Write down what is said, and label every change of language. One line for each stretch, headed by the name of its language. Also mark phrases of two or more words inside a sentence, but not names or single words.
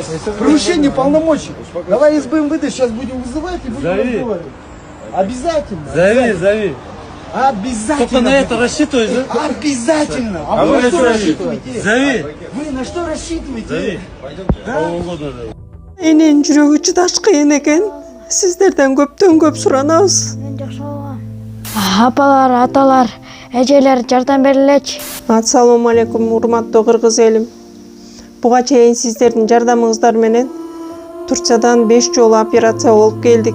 Russian: Превышение полномочий. Давай из БМВД сейчас будем вызывать и будем Зови. разговаривать. Обязательно. Зови. Обязательно. Только на это рассчитываешь, да? Обязательно. А вы вы на на что что рассчитываете? Зови. Вы на что рассчитываете? Зови. Кого угодно зови.
Kyrgyz: Энен жүрөгү чыдаш кыйын экен. Сиздерден көптөн суранабыз. Мен жакшы болгом. Апалар, аталар, эжелер жардам берилечи. Ассалому алейкум, урматтуу кыргыз элим. Буга чейин сиздердин жардамыңыздар менен Турциядан 5 жолу операция болуп келдик.